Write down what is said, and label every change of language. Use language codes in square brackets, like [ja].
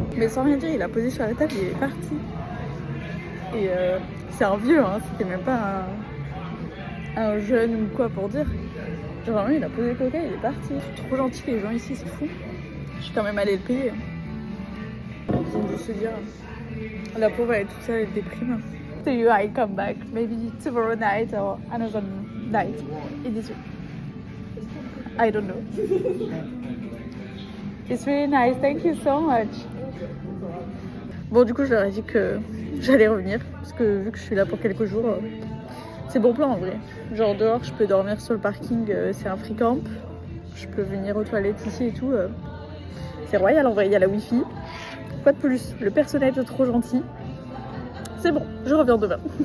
[fr] Mais sans rien dire, il a posé sur la table et il est parti. Et c'est un vieux, hein, c'était même pas un jeune ou quoi pour dire. Genre vraiment il a posé le coca et il est parti. C'est trop gentil les gens ici, c'est fou. Je suis quand même allée le payer. Ils ont dû se dire, la pauvre elle est toute seule, elle déprime. [en] So you I come back maybe tomorrow night or another night in this week. I don't know. It's really nice, thank you so much. [fr] Bon du coup je leur ai dit que j'allais revenir parce que vu que je suis là pour quelques jours, c'est bon plan en vrai. Genre dehors je peux dormir sur le parking, c'est un free camp. Je peux venir aux toilettes ici et tout. C'est royal en vrai, il y a la wifi. Quoi de plus, le personnel est trop gentil. C'est bon, je reviens demain.